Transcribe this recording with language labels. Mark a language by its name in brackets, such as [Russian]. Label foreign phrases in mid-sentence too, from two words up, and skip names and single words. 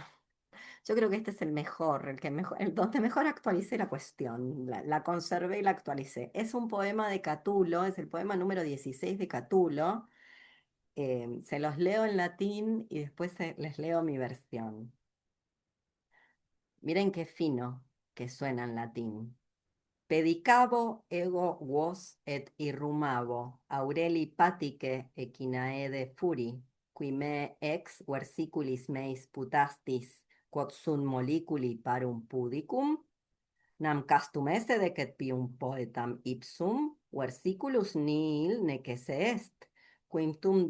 [Spanish] Yo creo que este es el mejor, el que mejor, el donde mejor actualicé la cuestión, la conservé y la actualicé. Es un poema de Catulo, es el poema número 16 de Catulo. Se los leo en latín y después les leo mi versión. Miren qué fino que suena en latín. [Latin] Pedicabo ego vos et irrumabo, Aureli patice equinae furi, qui me ex versiculis meis putastis, quod sunt moliculi parum pudicum, nam castum esse decet pium poetam ipsum, versiculus nihil necesse est, quintum